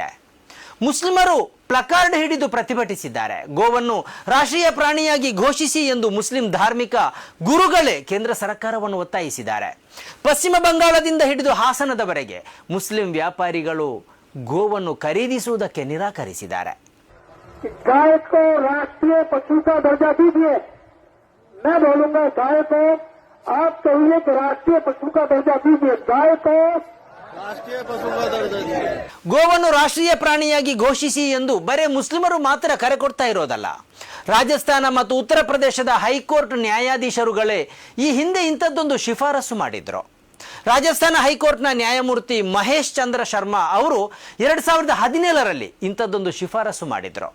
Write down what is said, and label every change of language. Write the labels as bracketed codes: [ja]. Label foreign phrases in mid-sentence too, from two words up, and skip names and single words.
[kn] ಮುಸ್ಲಿಮರು ಪ್ಲಕಾರ್ಡ್ ಹಿಡಿದು ಪ್ರತಿಭಟಿಸಿದ್ದಾರೆ. ಗೋವನ್ನು ರಾಷ್ಟ್ರೀಯ ಪ್ರಾಣಿಯಾಗಿ ಘೋಷಿಸಿ ಎಂದು ಮುಸ್ಲಿಂ ಧಾರ್ಮಿಕ ಗುರುಗಳೇ ಕೇಂದ್ರ ಸರ್ಕಾರವನ್ನು ಒತ್ತಾಯಿಸಿದ್ದಾರೆ. ಪಶ್ಚಿಮ ಬಂಗಾಳದಿಂದ ಹಿಡಿದು ಹಾಸನದವರೆಗೆ ಮುಸ್ಲಿಂ ವ್ಯಾಪಾರಿಗಳು ಗೋವನ್ನು ಖರೀದಿಸುವುದಕ್ಕೆ ನಿರಾಕರಿಸಿದ್ದಾರೆ. [hi] गाय को राष्ट्रीय पशु का दर्जा दीजिए। मैं बोलूंगा गाय को आप कहिए कि राष्ट्रीय पशु का दर्जा दीजिए। गाय को राष्ट्रीय पशु का दर्जा दीजिए। [kn] ಗೋವನ್ನು ರಾಷ್ಟ್ರೀಯ ಪ್ರಾಣಿಯಾಗಿ ಘೋಷಿಸಿ ಎಂದು ಬರೇ ಮುಸ್ಲಿಮರು ಮಾತ್ರ ಕರೆ ಕೊಡ್ತಾ ಇರೋದಲ್ಲ. ರಾಜಸ್ಥಾನ ಮತ್ತು ಉತ್ತರ ಪ್ರದೇಶದ ಹೈಕೋರ್ಟ್ ನ್ಯಾಯಾಧೀಶರುಗಳೇ ಈ ಹಿಂದೆ ಇಂಥದ್ದೊಂದು ಶಿಫಾರಸು ಮಾಡಿದ್ರು. ರಾಜಸ್ಥಾನ ಹೈಕೋರ್ಟ್ನ ನ್ಯಾಯಮೂರ್ತಿ ಮಹೇಶ್ ಚಂದ್ರ ಶರ್ಮಾ ಅವರು 2017ರಲ್ಲಿ ಇಂಥದ್ದೊಂದು ಶಿಫಾರಸು ಮಾಡಿದ್ರು.